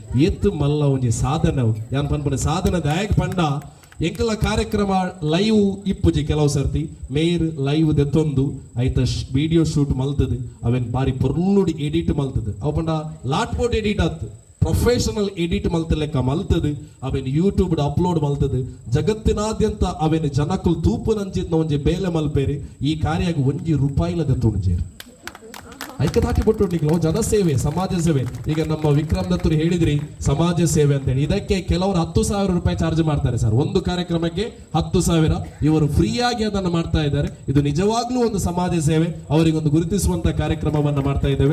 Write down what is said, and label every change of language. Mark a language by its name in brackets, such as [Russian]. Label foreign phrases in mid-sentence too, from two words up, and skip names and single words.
[Tulu] ಏತ್ ಮಲ್ಲ ಒಂಜಿ ಸಾಧನ ಯಾನ್ ಪನ್ಪನೆ ಸಾಧನದಾಯಕ ಪಂಡ ಎಂಕಲ ಕಾರ್ಯಕ್ರಮ ಲೈವ್ ಇಪ್ಪುಜಿ ಕೆಲವು ಸರ್ತಿ ಮೇರ್ ಲೈವ್ ದೆತ್ತೊಂದು ಐತ [English] video shoot [Tulu] ಮಲ್ತದೆ ಅವೆನ್ ಬಾರಿ ಪೊರ್ಲುಡಿ ಎಡಿಟ್ ಮಲ್ತದೆ ಅವ ಪಂಡ ಲಾಟ್ ಬೋಟ್ ಎಡಿಟ್ ಆತ್ [English] professional edit [Tulu] ಮಲ್ತ ಲೆಕ್ಕ ಮಲ್ತದೆ ಅವೆನ್ ಯೂಟ್ಯೂಬ್ ಅಪ್ಲೋಡ್ ಮಲ್ತದೆ ಜಗತ್ತಿನಾದ್ಯಂತ ಅವೆನ್ ಜನಕ್ಕಲ್ ತೂಪು ನಂಚಿದ್ನ ಒಂಜಿ ಬೇಲೆ ಮಲ್ಪೇರಿ ಈ ಕಾರ್ಯ ಒಂಜಿ ರೂಪಾಯಿಲ ದತ್ತುಂಜೇರಿ ಐಕ ದಾಟಿ ಬಿಟ್ಟು ಜನಸೇವೆ ಸಮಾಜ ಸೇವೆ. [Kannada] ಈಗ ನಮ್ಮ ವಿಕ್ರಮ್ ದತ್ತರು ಹೇಳಿದ್ರಿ ಸಮಾಜ ಸೇವೆ ಅಂತೇಳಿ, ಇದಕ್ಕೆ ಕೆಲವರು 10,000 ರೂಪಾಯಿ ಚಾರ್ಜ್ ಮಾಡ್ತಾರೆ ಸರ್. ಒಂದು ಕಾರ್ಯಕ್ರಮಕ್ಕೆ 10,000 ಇವರು ಫ್ರೀಯಾಗಿ ಅದನ್ನು ಮಾಡ್ತಾ ಇದ್ದಾರೆ. ಇದು ನಿಜವಾಗ್ಲೂ ಒಂದು ಸಮಾಜ ಸೇವೆ, ಅವರಿಗೊಂದು ಗುರುತಿಸುವಂತ ಕಾರ್ಯಕ್ರಮವನ್ನ ಮಾಡ್ತಾ ಇದ್ದೇವೆ.